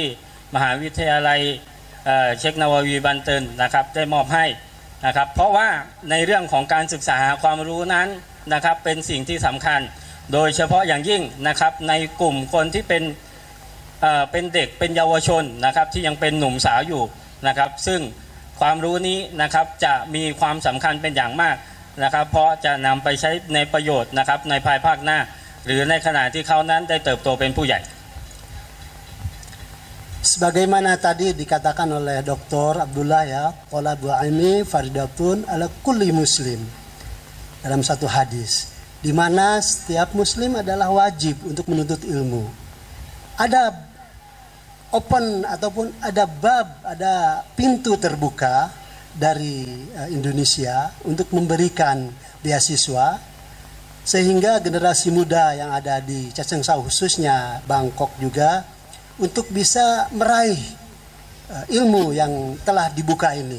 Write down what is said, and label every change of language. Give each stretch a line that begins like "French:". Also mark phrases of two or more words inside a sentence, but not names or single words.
Thai: มหาวิทยาลัยเช็คนาวาวีบันเตินนะครับได้มอบให้นะครับเพราะว่าในเรื่องของการศึกษาหาความรู้นั้นนะครับเป็นสิ่งที่สำคัญโดยเฉพาะอย่างยิ่งนะครับในกลุ่มคนที่เป็นเด็กเป็นเยาวชนนะครับที่ยังเป็นหนุ่มสาวอยู่นะครับซึ่งความรู้นี้นะครับจะมีความสำคัญเป็นอย่างมากนะครับเพราะจะนำไปใช้ในประโยชน์นะครับในภายภาคหน้าหรือในขณะที่เขานั้นได้เติบโตเป็นผู้ใหญ่
Indonesian: Sebagaimana tadi dikatakan oleh Dr. Abdullah ya,
Arabic: طلب العلم فريضة على كل مسلم
Indonesian: dalam satu hadis, di mana setiap muslim adalah wajib untuk menuntut ilmu. Ada open ataupun ada bab, ada pintu terbuka dari Indonesia untuk memberikan beasiswa sehingga generasi muda yang ada di Chachengsao khususnya Bangkok juga untuk bisa meraih ilmu yang telah dibuka ini.